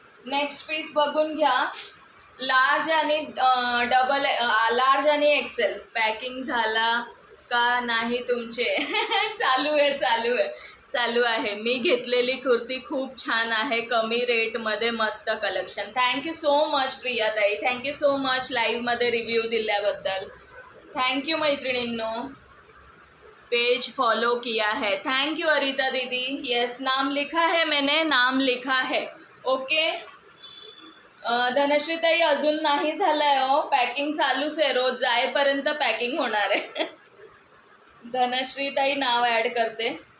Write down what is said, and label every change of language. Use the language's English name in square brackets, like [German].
[Marathi] Next piece बघून घ्या, large आणि डबल, लार्ज आणि एक्सेल। पॅकिंग झाला का नाही तुमचे? चालू आहे, चालू आहे, चालू आहे। मी घेतलेली कुर्ती खूप छान आहे, कमी रेटमध्ये मस्त collection. Thank you so much Priya ताई, थँक्यू सो मच लाईव्हमध्ये रिव्ह्यू दिल्याबद्दल। [Hindi] थैंक यू मैत्रिणींनो, पेज फॉलो किया है। थैंक यू अरिता दीदी। यस, नाम लिखा है मैंने, नाम लिखा है। [Marathi] ओके, धनश्री ताई अजून नाही झालंय हो, पॅकिंग चालूच आहे, रोज जायपर्यंत पॅकिंग होणार आहे। धनश्री ताई नाव ॲड करते।